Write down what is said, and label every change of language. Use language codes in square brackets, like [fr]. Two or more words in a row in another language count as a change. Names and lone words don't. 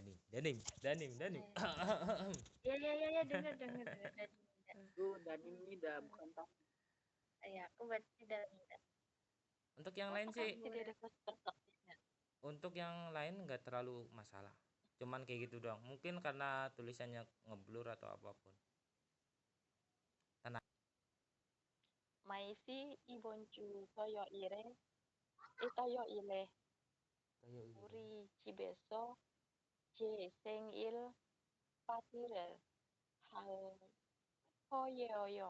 [id] Iya, dengar Danim Nida. Itu Danim Nida bukan tahu. Ya, aku baca Demnida. Untuk yang lain sih, Tidak ada kosakatanya. untuk yang lain nggak terlalu masalah. Cuman kayak gitu doang. Mungkin karena tulisannya ngeblur atau apapun. [ko] 마이시 이번 주 토요일에 토요일에 우리 집에서 제 생일 파티를 할 거예요.